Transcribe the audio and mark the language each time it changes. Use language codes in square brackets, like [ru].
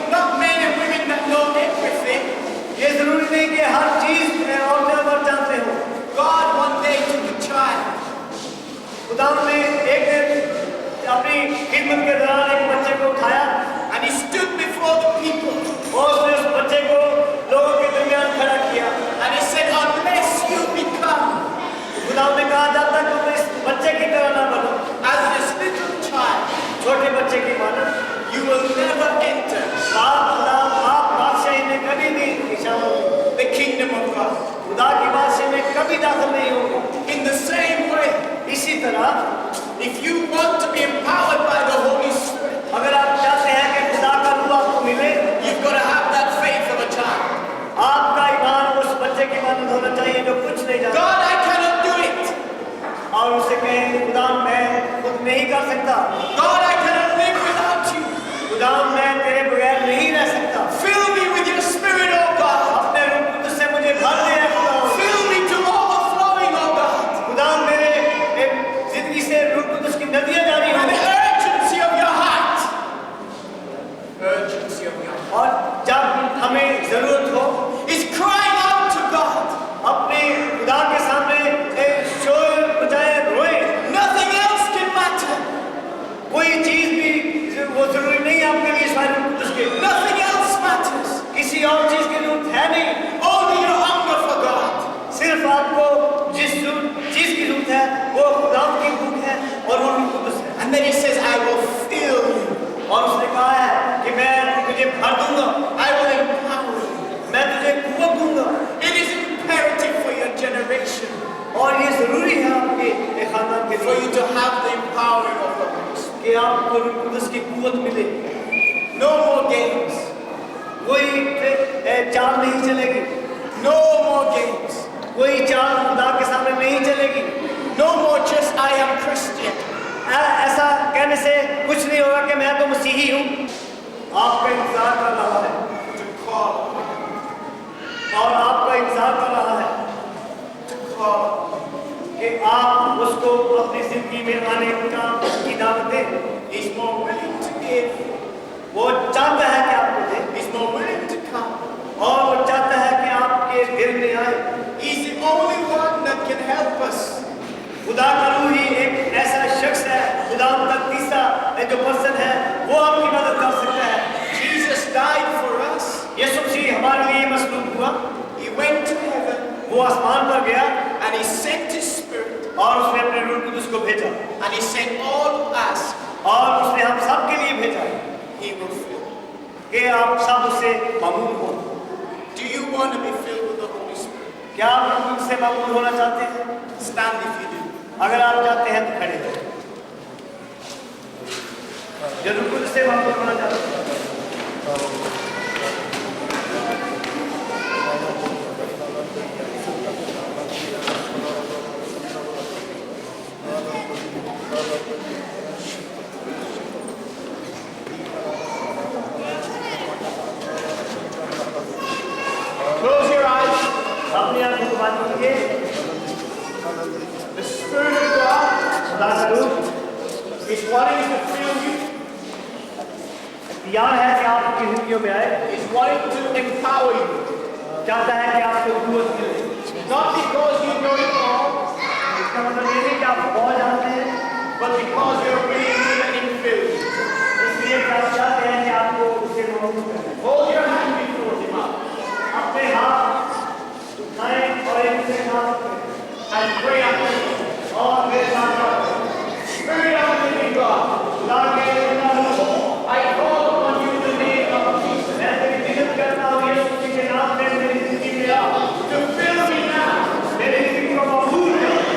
[en] not men and women that know everything. [hi] ये जरूरी नहीं कि हर चीज में औरतें मर्द जानते हो। [en] God one day took a child [hi] खुदा ने एक दिन अपनी खिदमत के दौरान एक बच्चे को उठाया [en] and he stood before the people [hi] और उसने उस बच्चे को लोगों के दरमियान खड़ा किया। [en] and he said, unless you become [hi] खुदा ने कहा जब तक तुम इस बच्चे की तरह ना बनो, [en] as this little child, [hi] छोटे बच्चे की मानो, [en] you will never enter [hi] आप बादशाही में कभी भी शामिल नहीं होंगे। [en] the kingdom of God. [hi] खुदा की बादशाही में कभी दाखिल नहीं होंगे। [en] In the same way, [hi] इसी तरह [en] if you want to be empowered by the Holy Spirit, [hi] अगर आप चाहते हैं कि खुदा का रूह आपको मिले, [en] you've got to have that faith of a child. [hi] आपका ईमान उस बच्चे की मानद होना चाहिए जो कुछ नहीं जानता [en] God, I cannot do it. [hi] और उसे कहें खुदा मैं खुद नहीं कर सकता, [en] God, I cannot live without you. [hi] खुदा मैं तेरे बगैर नहीं रह सकता। [en] Fill me with your spirit, oh God. [hi] अपने रूह कुदस से मुझे भर दे खुदा। [en] Fill me to overflowing, oh God. [hi] खुदा मेरे जिंदगी से रूह कुदस की नदियां जारी [en] With the urgency of your heart. Urgency of your heart. [hi] और जब हमें जरूरत हो [en] Is crying out to God. [hi] अपने खुदा के सामने एक शोर बजाए रोए। [en] Nothing else can matter. [hi] कोई चीज भी वो जरूरी नहीं है आपके लिए शायद रूह कुदस के। [en] Nothing else matters. [hi] किसी और चीज की जरूरत है नहीं, [en] Only your hunger for God. [hi] सिर्फ आपको जिस चीज की जरूरत है वो खुदा की भूख है और वो रूह कुदस है। [en] And then he says, I will fill you. [hi] और उसने कहा है कि मैं तुझे भर दूंगा, [en] I will empower you. [hi] मैं तुझे कुव्वत दूंगा। [en] It is imperative for your generation [hi] और ये जरूरी है आपके एक खानदान के [en] for [hi] लिए [en] you to have the empowering of the Holy Spirit. [hi] कि आपको रूह कुदस की कुव्वत मिले। [en] No more games. [hi] कोई चाल नहीं चलेगी, [en] No more games. [hi] कोई चाल खुदा के सामने नहीं चलेगी। [en] No more just I am Christian. [hi] ऐसा कहने से कुछ नहीं होगा कि मैं तो मसीही हूँ। आपका इंतजार कर रहा है [en] To call. [hi] और आपका इंतजार कर रहा है [en] To call. [hi] कि आप उसको अपनी जिंदगी में आने की दावत दें। [en] He's more willing to give. [hi] वो चाहता है कि आपको दे [en] He's more willing to come. [hi] और वो चाहता है कि आपके दिल में आए। [en] He's the only one that can help us. [hi] खुदा का रूह ही एक ऐसा शख्स है, खुदा का तीसरा जो पर्सन है वो आपकी मदद कर सकता है। [en] Jesus died for us. [hi] यीशु मसीह हमारे लिए मसलूब हुआ, [en] He went to heaven [hi] वो आसमान पर गया [en] and he sent his spirit [hi] और उसने अपने रूह कुदस को भेजा [en] and he sent all who ask. [hi] और उसने हम सब के लिए भेजा [en] He will fill. [hi] कि आप सब उससे मामूल हो। [en] Do you want to be filled with the Holy Spirit? [hi] क्या आप रूह कुदस से मामूल होना चाहते हैं? [en] Stand if you do. [hi] अगर आप चाहते हैं तो खड़े हो। जो रूह कुदस से मामूल होना चाहते हैं [en] Close your eyes. [hi] अपनी आंखों को बंद कीजिए। [en] The Spirit of God [hi] खुदा का रूह [en] is wanting to fill you. [hi] तैयार है कि आपकी जिंदगियों में आए, [en] Is wanting to empower you. [hi] चाहता है कि आपको कुव्वत मिले। [en] Not because you know it all, [hi] इसका मतलब ये नहीं कि आप बहुत जानते हैं, [en] but because you're willing to let Him fill you. [hi] इसलिए कि आप चाहते हैं कि आपको उससे मामूल करें। [en] Hold your hand before Him up [hi] अपने हाथ उठाएं और एक दूसरे के हाथ रखें [en] and pray after me. [hi] और मेरे साथ बात [en] Spirit of the living God, [hi] खुदा के रूह, [en] I call upon you in the name of Jesus [hi] मैं तेरी विनती करता हूँ यीशु मसीह के नाम में मेरी जिंदगी में आओ, [en] to fill me now, [hi] मेरी जिंदगी को मामूल करो